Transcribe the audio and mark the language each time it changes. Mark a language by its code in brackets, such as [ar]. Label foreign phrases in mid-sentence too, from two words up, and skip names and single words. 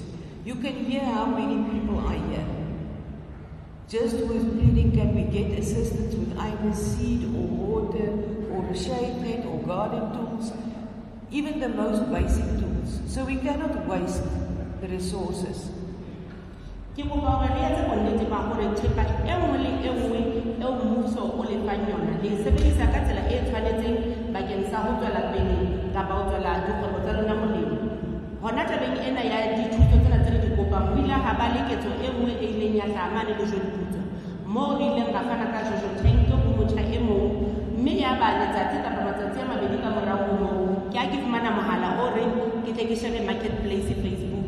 [en] You can hear how many people are here. Just with pleading, can we get assistance with either seed or water or a shade net or garden tools, even the most basic tools. So we cannot waste the resources. [st] Ke kopa hore le etse bonnete ba hore thepa e nngwe le e nngwe eo mmuso o le fang yona le sebedisa ka tsela e tshwanetseng bakeng sa ho tswela pele kapa ho tswela dikgwebo tsa lona molemo. Hona tabeng ena ya dithuso tsena tse re di kopang, ho ile ha ba le ketso e nngwe e ileng ya tla mane le jodiputso moo re ileng ra fana ka [en] jojo tank [st] ho motjha e mong, mme ya ba letsatsi kapa matsatsi a mabedi ka morao ho moo ke ha ke fumana mohala o reng ke tle ke [en] share marketplace Facebook.